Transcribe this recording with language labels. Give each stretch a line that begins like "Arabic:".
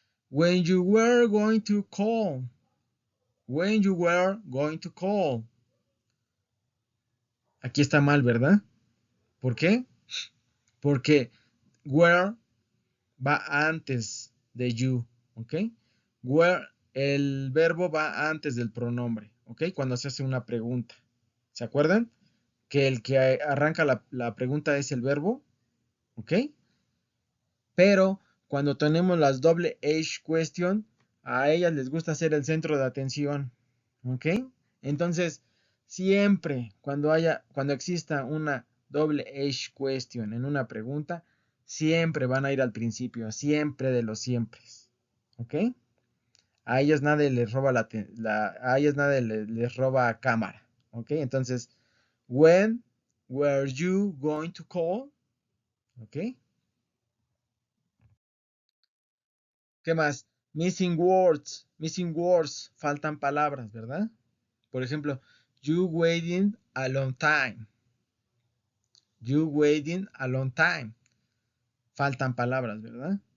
English: When you were going to call. When you were going to call.
Spanish: Aquí está mal, ¿verdad? ¿Por qué? Porque were va antes de you, ¿ok? Where el verbo va antes del pronombre, ¿ok? Cuando se hace una pregunta. ¿Se acuerdan? Que el que arranca la pregunta es el verbo, ¿ok? Pero cuando tenemos las doble H question, a ellas les gusta ser el centro de atención, ¿ok? Entonces, siempre cuando exista una doble H question en una pregunta, siempre van a ir al principio, siempre de los siempre, ¿ok? A ellas nadie les roba a ellas nadie les roba cámara, ¿ok? Entonces,
English: when were you going to call?
Spanish: ¿Ok? ¿Qué más?
English: Missing words,
Spanish: faltan palabras, ¿verdad? Por ejemplo,
English: you waiting a long time. You waiting a long time.
Spanish: Faltan palabras, ¿verdad?